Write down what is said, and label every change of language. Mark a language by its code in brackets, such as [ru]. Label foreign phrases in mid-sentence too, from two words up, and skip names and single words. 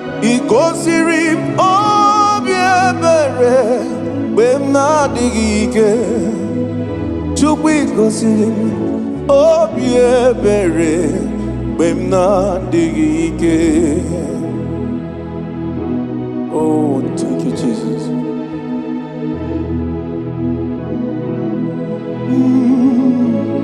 [ig] Ị gosiri m obi ebere mgbe m na-adịghị ike. Chukwu, ị gosiri m obi ebere mgbe m na-adịghị ike. [en] Oh, thank you, Jesus. Mm.